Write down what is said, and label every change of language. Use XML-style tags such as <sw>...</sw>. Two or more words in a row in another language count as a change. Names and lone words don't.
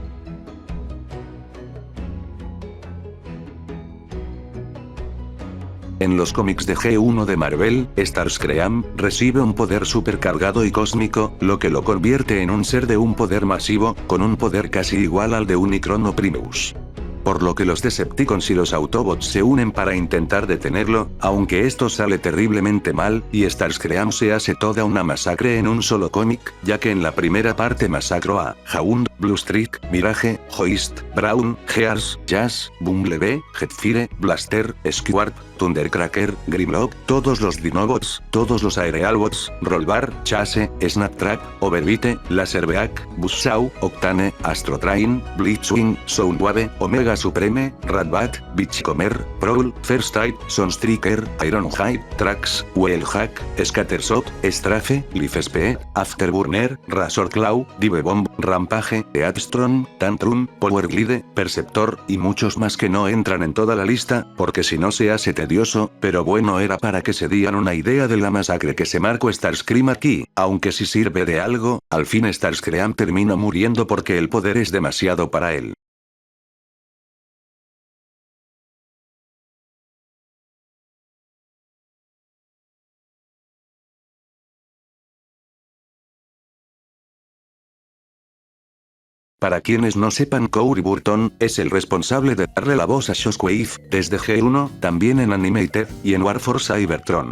<es>En los cómics de G1 de Marvel, Starscream recibe un poder supercargado y cósmico, lo que lo convierte en un ser de un poder masivo, con un poder casi igual al de Unicron o Primus. por lo que los Decepticons y los Autobots se unen para intentar detenerlo, aunque esto sale terriblemente mal, y Starscream se hace toda una masacre en un solo cómic, ya que en la primera parte masacró a Hound, Bluestreak, Mirage, Hoist, Brown, Gears, Jazz, Bumblebee, Jetfire, Blaster, Squarp, Thundercracker, Grimlock, todos los Dinobots, todos los Aerialbots, Rollbar, Chase, Snaptrap, Overbite, Laserbeak, Buzzsaw, Octane, Astrotrain, Blitzwing, Soundwave, Omega Supreme, Ratbat, Beachcomber, Prowl, First Type, Sunstreaker, Ironhide, Trax, Whalehack, Scattershot, Strafe, Leafspee, Afterburner, Razorclaw, Divebomb, Rampage, Earthstone, Tantrum, Powerglide, Perceptor, y muchos más que no entran en toda la lista, porque si no se hace tedioso, pero bueno, era para que se dieran una idea de la masacre que se marcó Starscream aquí, aunque si sirve de algo, al fin Starscream termina muriendo porque el poder es demasiado para él. Para quienes no sepan, Cory Burton es el responsable de darle la voz a Shockwave, desde G1, también en Animated, y en War for Cybertron.</es>